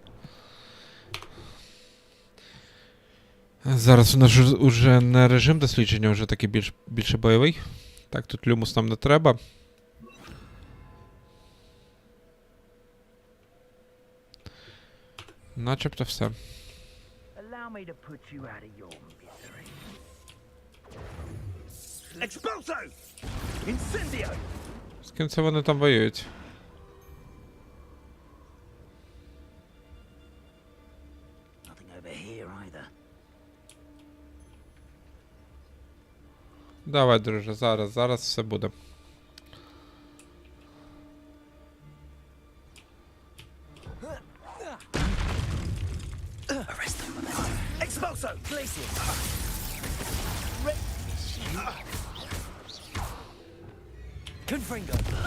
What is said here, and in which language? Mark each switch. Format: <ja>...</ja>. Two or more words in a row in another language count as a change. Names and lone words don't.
<uk>Зараз у нас уже не режим дослідження, вже такий більше бойовий. Так, тут люмус нам не треба. Начебто все.</uk> <en>Allow me to put you out of your misery.</en> <la>Expulso! Incendio!</la> <uk>З ким це вони там воюють?</uk> <en>Nothing over here either.</en> <uk>Давай, друже, зараз все буде.</uk> <la>Expulso! Glacier! Confringo.</la>